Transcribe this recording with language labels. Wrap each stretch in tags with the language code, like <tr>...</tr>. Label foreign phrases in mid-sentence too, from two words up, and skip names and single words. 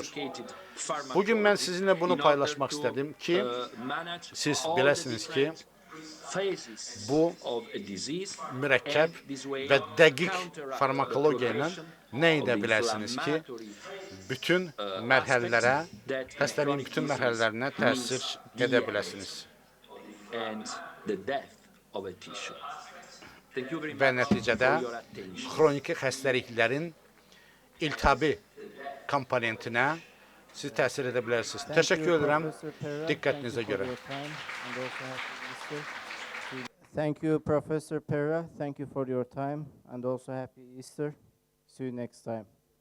<az>Bugün mən sizinlə bunu paylaşmaq istədim ki, siz biləsiniz ki, bu mürəkkəb və dəqiq farmakologiya ilə nə edə bilərsiniz ki, bütün mərhələlərə, xəstəliyin bütün mərhələlərinə təsir edə biləsiniz. Və nəticədə xroniki xəstəliklərin iltihabi komponentinə siz təsir edə bilərsiniz. Təşəkkür edirəm diqqətinizə görə.</az> <en>Thank you, Professor Pera. Thank you for your time and also happy Easter. See you next time.</en>